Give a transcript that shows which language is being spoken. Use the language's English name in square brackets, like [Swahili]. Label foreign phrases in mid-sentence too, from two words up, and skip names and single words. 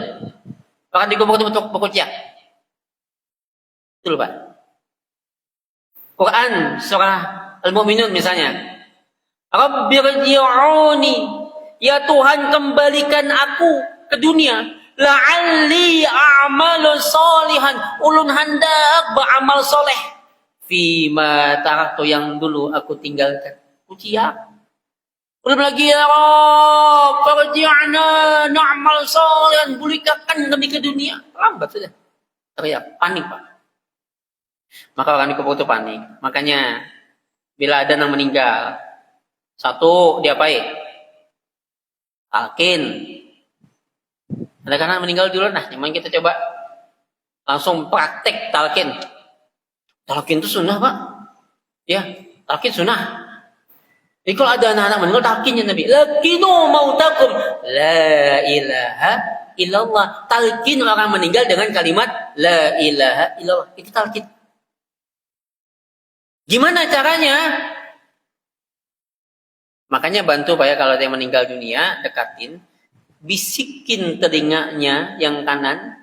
[Indonesian] Bahkan dikubur itu berkocak, betul Pak. Quran surah Al-Mu'minun misalnya, Rabbirji'uni, ya Tuhan kembalikan aku ke dunia, [Arabic] لعلي أعمل صالحا, [Indonesian] ulun hendak beramal soleh. [Arabic] فيما تركت [Indonesian] yang dulu aku tinggalkan. Ujian. Belum lagi [Arabic] يا رب, فارجعنا نعمل صالحا, [Indonesian] berikan kami ke dunia. Lambat sudah. Teriak, panik Pak. Maka orang dikubur itu panik. Makanya bila ada yang meninggal, satu diapain? Talqin. Ada karena meninggal dulu, nah, cuman kita coba langsung praktek talqin. Talqin itu sunnah Pak. Ya, talqin sunnah. Jadi kalau ada anak-anak meninggal, talqinnya Nabi. [Arabic] لقنوا موتاكم. لا إله إلا الله. [Indonesian] Talqin orang meninggal dengan kalimat [Arabic] لا إله إلا الله. [Indonesian] Itu talqin. Gimana caranya? Makanya bantu Pak ya, kalau ada yang meninggal dunia, dekatin. Bisikin telinganya yang kanan.